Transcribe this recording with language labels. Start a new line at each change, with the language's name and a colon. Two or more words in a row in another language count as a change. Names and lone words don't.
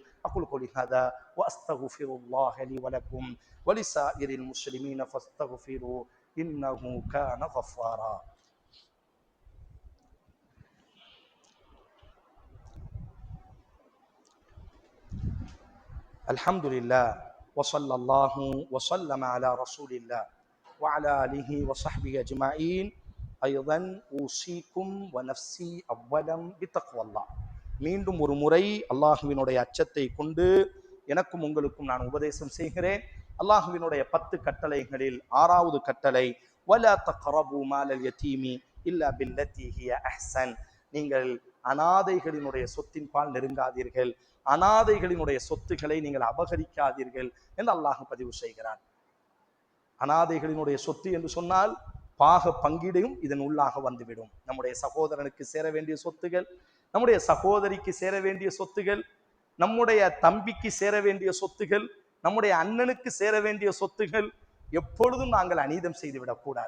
Arabic: أقول قولي هذا وأستغفر الله لي ولكم ولسائر المسلمين فاستغفروه إنه كان غفارا. அல்ஹம்துலில்லாஹ் وصلى الله وسلم على رسول الله وعلى آله وصحبه أجمعين. أيضا أوصيكم ونفسي أولا بتقوى الله.
Tamil: மீண்டும் ஒரு முறை அல்லாஹ்வினுடைய அச்சத்தை கொண்டு எனக்கும் உங்களுக்கும் நான் உபதேசம் செய்கிறேன். அல்லாஹ்வினுடைய 10 கட்டளைகளில் 6வது கட்டளை,
Arabic: ولا تقربوا مال اليتيم إلا بالتي هي أحسن,
Tamil: நீங்கள் அனாதைகளினுடைய சொத்தின் பால் நெருங்காதீர்கள், அனாதைகளினுடைய சொத்துக்களை நீங்கள் அபகரிக்காதீர்கள் என்று அல்லாஹ் பதிவு செய்கிறான். அனாதைகளினுடைய சொத்து என்று சொன்னால் பாக பங்கீடையும் இதன் உள்ளாக வந்துவிடும். நம்முடைய சகோதரனுக்கு சேர வேண்டிய சொத்துகள், நம்முடைய சகோதரிக்கு சேர வேண்டிய சொத்துகள், நம்முடைய தம்பிக்கு சேர வேண்டிய சொத்துகள், நம்முடைய அண்ணனுக்கு சேர வேண்டிய சொத்துகள் எப்பொழுதும் நாங்கள் அநீதம் செய்து விடக்கூடாது.